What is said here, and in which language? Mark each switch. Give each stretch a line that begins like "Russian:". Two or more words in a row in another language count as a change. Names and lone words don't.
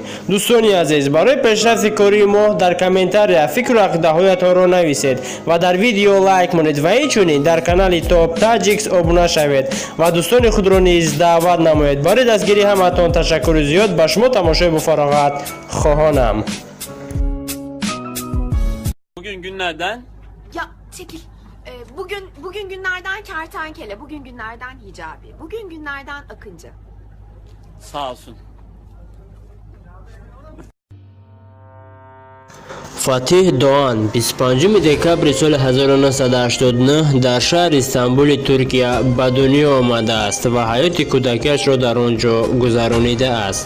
Tajik: дӯстони азиз, барои пешрафи кории мо дар комментария фикру ақидаҳоятонро нависед ва дар видео лайк монед ва инчунин дар канали Top Tajix обуна шавед ва дӯстони худро низ даъват намоед. барои дастгирии ҳамаатон ташаккури зиёд. ба шумо тамошои буфароғат хоҳонам.
Turkish: Bugün günlerden Ya çekil. Bugün günlerden kertenkele, bugün günlerden hicabi, bugün günlerden akıncı. sağ olsun.
Tajik: Фатиҳ Доан 25 декабри соли 1989 дар шаҳри Истанбули Туркия ба дунё омадааст ва ҳаёти кӯдакиашро дар он ҷо гузаронидааст.